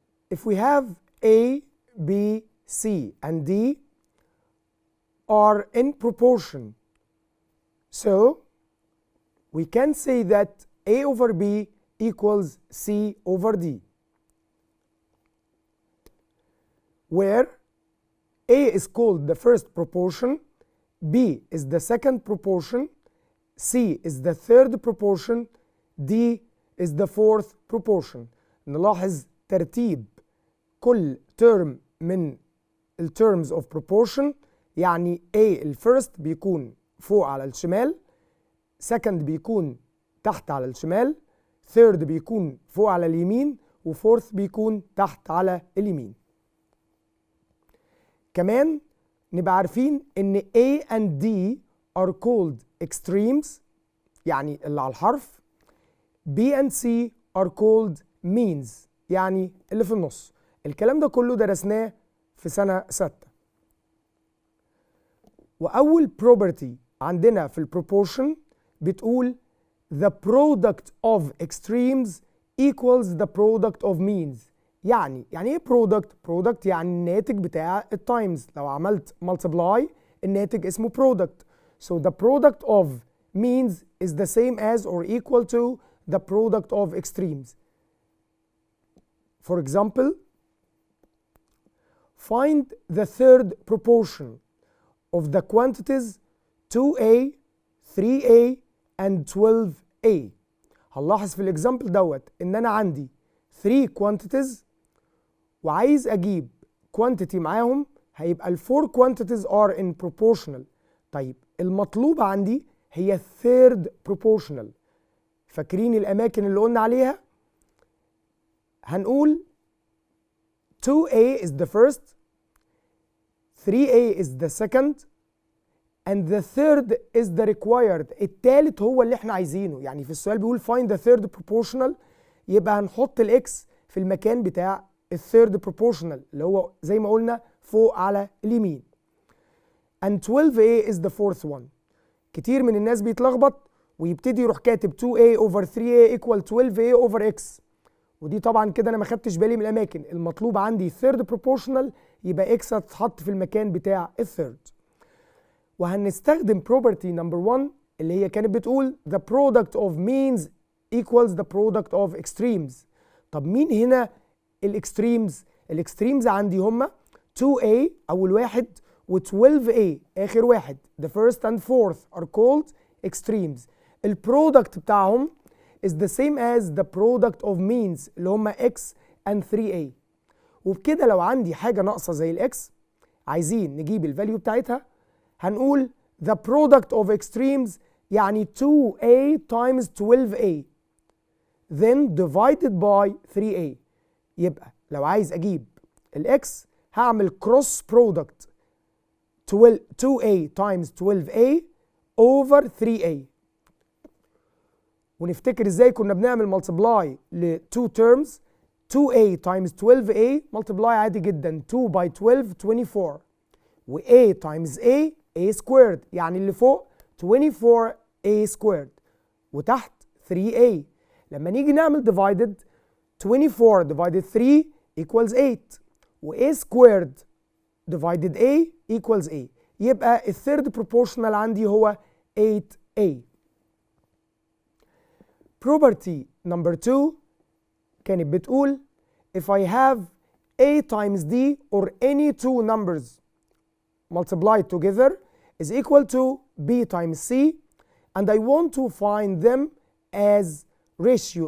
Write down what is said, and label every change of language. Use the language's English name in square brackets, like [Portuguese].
[English] If we have A, B, C and D are in proportion, so we can say that A over B equals C over D, where A is called the first proportion, B is the second proportion, C is the third proportion, D is the fourth proportion. [Arabic] نلاحظ ترتيب كل term من [English] terms of proportion. [Arabic] يعني A الفيرست بيكون فوق على الشمال، second بيكون تحت على الشمال، third بيكون فوق على اليمين، وfourth بيكون تحت على اليمين. كمان نبقى عارفين ان [English] A and D are called extremes، [Arabic] يعني اللي على الحرف. [English] B and C are called means، [Arabic] يعني اللي في النص. الكلام ده كله درسناه في سنة 6. [English] وأول property [Arabic] عندنا في البروبورشن بتقول [English] the product of extremes equals the product of means. [Arabic] يعني ايه product؟ product يعني الناتج بتاع التايمز. لو عملت multiply الناتج اسمه product. [English] So the product of means is the same as or equal to the product of extremes. For example, find the third proportion of the quantities 2a, 3a and 12a. [Arabic] هنلاحظ في الاكزامبل دوت ان انا عندي 3 quantities وعايز اجيب quantity معاهم، هيبقى ال 4 quantities [English] are in proportional. [Arabic] طيب المطلوب عندي هي third proportional. فاكرين الاماكن اللي قلنا عليها؟ هنقول [English] 2a is the first, 3a is the second, and the third is the required. [Arabic] التالت هو اللي احنا عايزينه. يعني في السؤال بيقول [English] find the third proportional، [Arabic] يبقى هنحط الاكس في المكان بتاع الثيرد proportional اللي هو زي ما قلنا فوق على اليمين. [English] and 12a is the fourth one. [Arabic] كتير من الناس بيتلخبط ويبتدي يروح كاتب [English] 2a over 3a equal 12a over x، [Arabic] ودي طبعا كده انا ما خدتش بالي من الاماكن. المطلوب عندي third proportional، يبقى x هتتحط في المكان بتاع الثيرد. [English] وهنستخدم property number 1 [Arabic] اللي هي كانت بتقول [English] the product of means equals the product of extremes. [Arabic] طب مين هنا الاكستريمز؟ الاكستريمز عندي هما 2a اول واحد و 12a اخر واحد. [English] the first and fourth are called extremes. البرودكت بتاعهم is the same as the product of means [Arabic] اللي هما [English] x and 3a. [Arabic] وبكده لو عندي حاجة ناقصة زي الاكس عايزين نجيب الفاليو بتاعتها، هنقول [English] the product of extremes [Arabic] يعني [English] 2a times 12a then divided by 3a. [Arabic] يبقى لو عايز اجيب الاكس هعمل [English] cross product 2a times 12a over 3a. [Arabic] ونفتكر ازاي كنا بنعمل multiply ل 2 terms. 2a times 12a multiply عادي جدا 2 by 12 24، و a times a squared يعني اللي فوق 24a squared وتحت 3a. لما نيجي نعمل [English] divided 24 divided 3 equals 8 و a squared divided a equals a. [Arabic] يبقى الثيرد proportional عندي هو 8a. [English] property number 2 [Arabic] كانت بتقول [English] if I have a times d or any two numbers multiplied together is equal to B times C, and I want to find them as ratio.